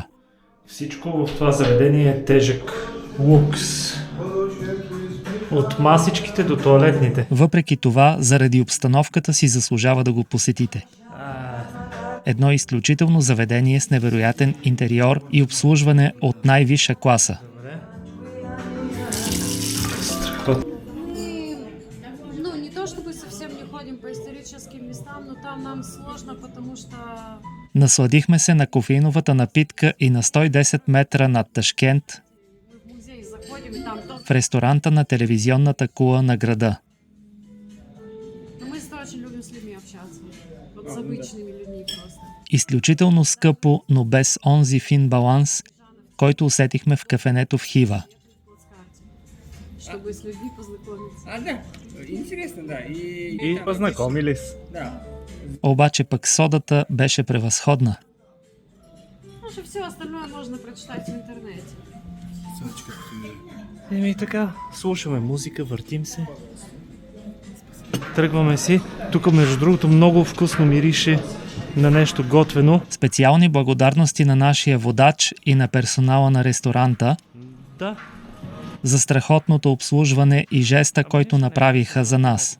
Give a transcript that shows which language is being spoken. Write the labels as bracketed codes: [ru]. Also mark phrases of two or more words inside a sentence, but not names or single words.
[bg] Всичко в това заведение е тежък лукс. От масичките до тоалетните. Въпреки това, заради обстановката си заслужава да го посетите. Едно изключително заведение с невероятен интериор и обслужване от най-висша класа. [ru] Ну, не то чтобы совсем не ходим по историческим местам, но там нам сложно, потому что... [bg] Насладихме се на кофеиновата напитка и на 110 метра над Ташкент [ru] В музей заходим и там тоже... [bg] в ресторанта на телевизионната кула на града. [ru] Но мы очень любим с людьми общаться. Вот с обычными людьми просто. [bg] Изключително скъпо, но без онзи фин баланс, който усетихме в кафенето в Хива. [ru] Чтобы с людьми познакомиться. Да, интересно, да. И познакомились. Да. [bg] Обаче пък содата беше превъзходна. [ru] Потому что все остальное можно прочитать в интернете. [bg] И така, слушаме музика, въртим се. Тръгваме си. Тук, между другото, много вкусно мирише на нещо готвено. Специални благодарности на нашия водач и на персонала на ресторанта Да. за страхотното обслужване и жеста, който направиха за нас.